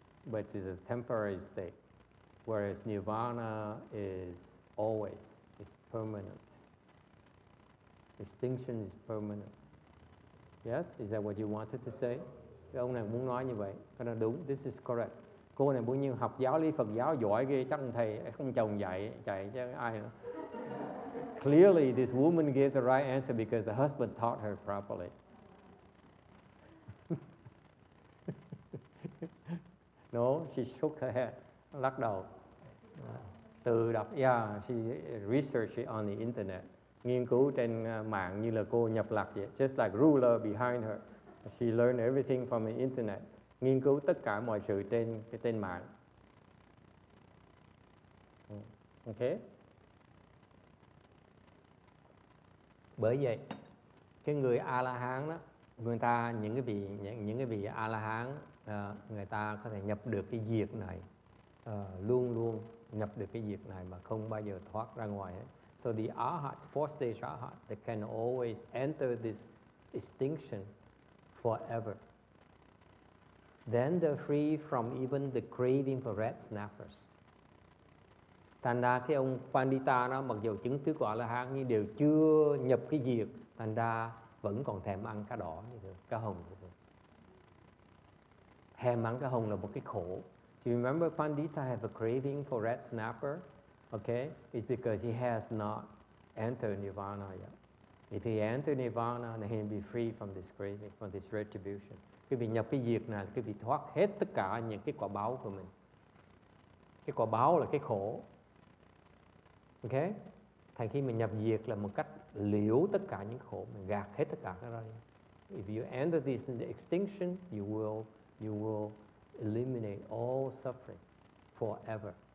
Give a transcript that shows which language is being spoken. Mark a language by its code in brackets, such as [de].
[en] but it's a temporary state. Whereas nirvana is always, it's permanent. Extinction is permanent. Yes, is that what you wanted to say? [vi] Cái ông này muốn nói như vậy, cái đó đúng. [en] This is correct. [vi] Cô này bao nhiêu học giáo lý Phật giáo giỏi ghê, chắc ông thầy không chồng dạy chứ ai nữa. [en] Clearly, this woman gave the right answer because the husband taught her properly. No, she shook her head, [vi] lắc đầu. Từ đọc, [en] she researched it on the internet. [vi] Nghiên cứu trên mạng như là cô nhập lạc vậy. [en] Just like ruler behind her. She learned everything from the internet. [vi] Nghiên cứu tất cả mọi sự trên mạng. [en] Okay? [vi] Bởi vậy, cái người A-la-hán đó, những cái vị A-la-hán, người ta có thể nhập được cái diệt này, luôn luôn nhập được cái diệt này mà không bao giờ thoát ra ngoài hết. [en] So the arhats, fourth stage arhat, they can always enter this extinction forever. Then they're free from even the craving for red snappers. [vi] Thành ra cái ông Pandita nó mặc dù chứng tứ của A-la-hán nhưng đều chưa nhập cái diệt, thành ra vẫn còn thèm ăn cá đỏ như thế, cá hồng như thế. Thèm ăn cá hồng là một cái khổ. [en] Do you remember Pandita have a craving for red snapper? Okay, it's because he has not entered nirvana yet. If he entered nirvana, then he'll be free from this craving, from this retribution. [vi] Cái vị nhập cái diệt này, cái vị thoát hết tất cả những cái quả báo của mình. Cái quả báo là cái khổ. Okay? Thành khi mình nhập diệt là một cách liễu tất cả những khổ, mình gạt hết tất cả cái đó. [en] If you enter this extinction, you will eliminate all suffering forever.